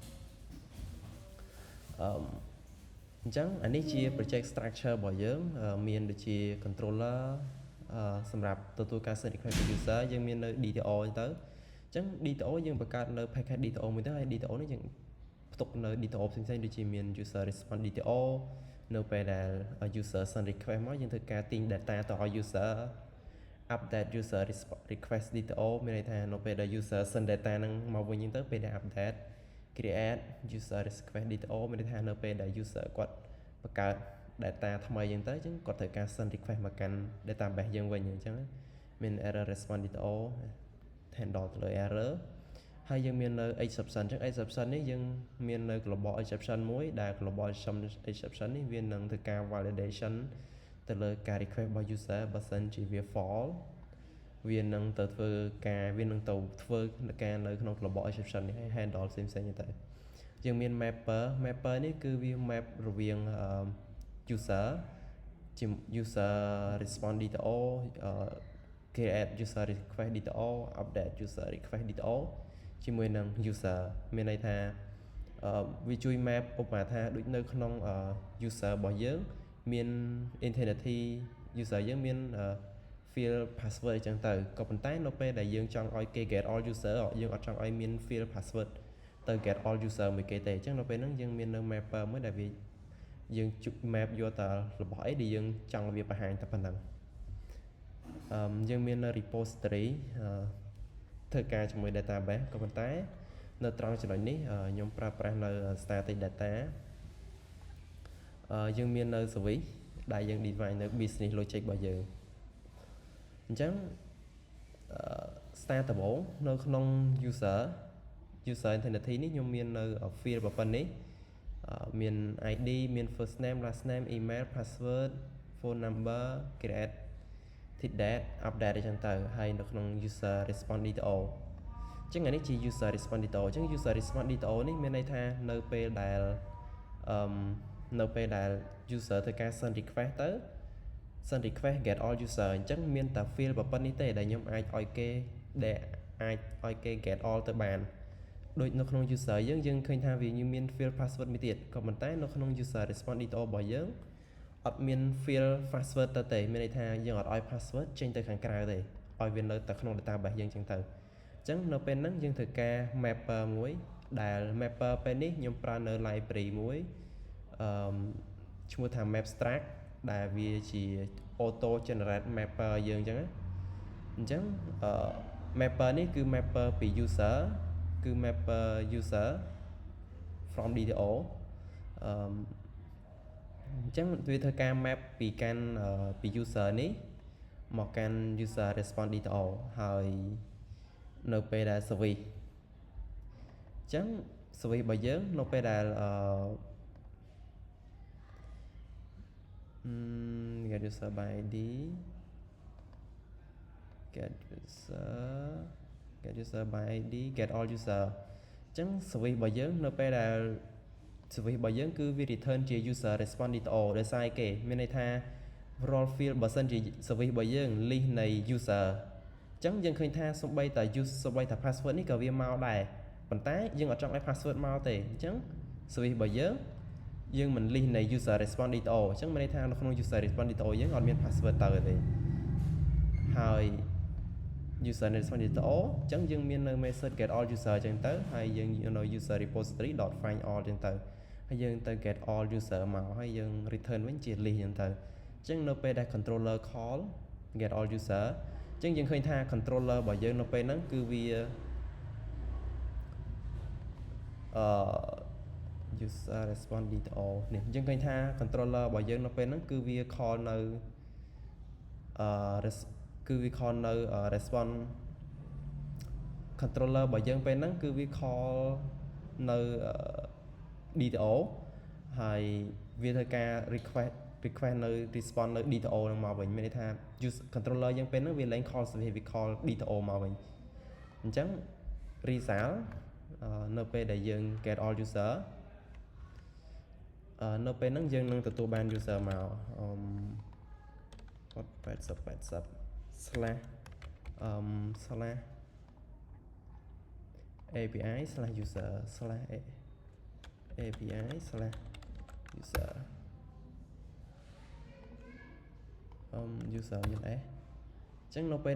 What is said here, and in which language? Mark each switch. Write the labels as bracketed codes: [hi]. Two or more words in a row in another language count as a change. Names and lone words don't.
[km] អញ្ចឹងអានេះជា [en] project structure [km] របស់យើងមានដូចជា controller សម្រាប់ទទួលការ [en] send request [km] ពី user យើងមាននៅ DTO ទៅអញ្ចឹង DTO យើងបង្កើតនៅ [en] package DTO [km] មួយទៅហើយ DTO នេះយើងផ្ទុកនៅ DTO ផ្សេងៗដូចជាមាន user [en] response DTO [km] នៅពេលដែល [en] user send request [km] មកយើងធ្វើការទាញ data ទៅឲ្យ [en] user update user request DTO [km] មានន័យថានៅពេលដែល [en] user send data [km] ហ្នឹងមកវិញ ទៅពេលដែល [en] update create user request DTO [km] មានន័យថានៅពេលដែល user គាត់បង្កើត data ថ្មីហ្នឹងទៅអញ្ចឹងគាត់ត្រូវការ [en] send request [km] មកកាន់ database យើងវិញអញ្ចឹងមាន [en] error response DTO handle [km] ទៅលើ error ហើយយើងមាននៅ exception អញ្ចឹង exception នេះយើងមាននៅ [en] global exception [km] មួយដែល [en] global exception [km] នេះវានឹងធ្វើការ validation ទៅលើការ request របស់ user បើសិនជាវា false វានឹងទៅធ្វើការនៅក្នុង [en] global exception [km] នេះ handle ផ្សេងៗទៅយើងមាន mapper នេះគឺវា map រវាង [en] user response DTO create user request DTO update user request DTO [km] ជាមួយនឹង user មានន័យថាវាជួយ map ឧបមាថាដូចនៅ ក្នុង user របស់យើងមាន [en] entity user [km] យើងមាន [en] field password [km] អញ្ចឹងទៅក៏ប៉ុន្តែនៅពេលដែលយើងចង់ឲ្យគេ [en] get all user [km] យើងអត់ចង់ឲ្យមាន [en] field password [km] ទៅ [en] get all user [km] មួយគេទេអញ្ចឹងនៅពេលហ្នឹងយើងមាននៅ mapper មួយដែលវាយើង map យកតរបស់អីដែលយើងចង់វាបង្ហាញតែប៉ុណ្ណឹងយើងមាននៅ repository ធ្វើការជាមួយ database ក៏ប៉ុន្តែនៅត្រង់ចំណុចនេះខ្ញុំប្រើប្រាស់នៅ [en] static data [km] យើងមាននៅ service ដែលយើង define នៅ [en] business logic [km] របស់យើងអញ្ចឹងstart ដំបូងនៅក្នុង [en] user entity [km] នេះខ្ញុំមាននៅ field ប៉ុណ្ណេះមាន ID មាន [en] first name last name email password phone number create date update [km] អញ្ចឹងទៅហើយនៅក្នុង [en] user response DTO [km] អញ្ចឹងអានេះជា [en] user response DTO [km] អញ្ចឹង [en] user response DTO [km] នេះមានន័យថានៅពេលដែល user ធ្វើការ [en] send request [km] ទៅ [en] send request get all user [km] អញ្ចឹងមានតែ field ប៉ុណ្ណេះទេដែលខ្ញុំអាចឲ្យគេ [en] get all [km] ទៅបានដូច នៅក្នុង user យើងឃើញថាវាមាន [en] field password [km] មួយទៀតក៏ប៉ុន្តែនៅក្នុង [en] user response DTO [km] របស់យើង អត់មាន [en] field password [km] ទៅទេមានន័យថាយើងអត់ឲ្យ password ចេញទៅខាងក្រៅទេឲ្យវានៅតែក្នុង database យើងចឹងទៅអញ្ចឹងនៅពេលហ្នឹងយើងត្រូវការ mapper មួយដែល mapper ពេលនេះខ្ញុំប្រើនៅ library មួយឈ្មោះថា mapstrack ដែលវាជា [en] auto generate mapper [km] យើងចឹងអញ្ចឹងmapper នេះគឺ mapper ពី user គឺ [en] mapper user from DTO [km] អញ្ចឹងវាធ្វើការ map ពី user នេះមកកាន់ [en] user response DTO [km] ហើយនៅពេលដែល service អញ្ចឹង service របស់យើងនៅពេលដែល [en] get user by ID get user by ID get all user [km] អញ្ចឹង service របស់យើងនៅពេលដែល service របស់យើងគឺវា return ជា [en] user response DTO [km] ដោយសារគេមានន័យថា [en] role field [km] បើសិនជា service របស់យើង list នៃ user អញ្ចឹងយើងឃើញថាសំបីតា password នេះក៏វាមកដែរប៉ុន្តែយើងអត់ចង់ឲ្យ password មកទេអញ្ចឹង service របស់យើងមិន list នៃ [en] user response DTO [km] អញ្ចឹង មានន័យថានៅក្នុង [en] user response DTO [km] យើងអត់មាន password ទៅទេហើយ [en] user response DTO [km] អញ្ចឹងយើងមាននៅ [en] method get all user [km] អញ្ចឹងទៅហើយយើងនៅ [en] user repository .find all [km] អញ្ចឹងទៅហើយយើងទៅ [en] get all user [km] មកហើយយើង return វិញជា list អញ្ចឹងទៅអញ្ចឹងនៅពេលដែល [en] controller call get all user [km] អញ្ចឹងយើងឃើញថា controller របស់យើងនៅពេលហ្នឹងគឺវា [en] user response DTO [km] នេះយើងឃើញថា controller របស់យើងនៅពេលហ្នឹងគឺវា call នៅគឺវា call នៅ [en] response controller [km] របស់យើងពេលហ្នឹងគឺវា call នៅ DTO ហើយវាធ្វើការ request នៅ response នៅ DTO ហ្នឹងមកវិញមានន័យថា controller យើងពេលហ្នឹងវាលែង [en] call service [km] វា [en] call DTO [km] មកវិញអញ្ចឹង result នៅពេលដែលយើង [en] get all user [km] នៅពេលហ្នឹងយើងនឹងទទួលបាន user មក80 [en] API user API user user [km] មាន S អញ្ចឹងនៅពេល